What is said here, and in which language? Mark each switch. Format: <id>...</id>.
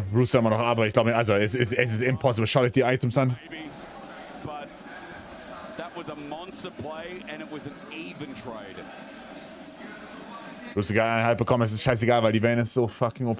<de>Rooster immer noch, aber ich glaube, also es ist</de> <en>impossible.</en> <de>Schaut euch die Items an.</de> <en>But that was a monster play and it was an even trade.</en> <de>Lustige Einheit bekommen, es ist scheißegal, weil die Vayne ist so fucking OP.</de>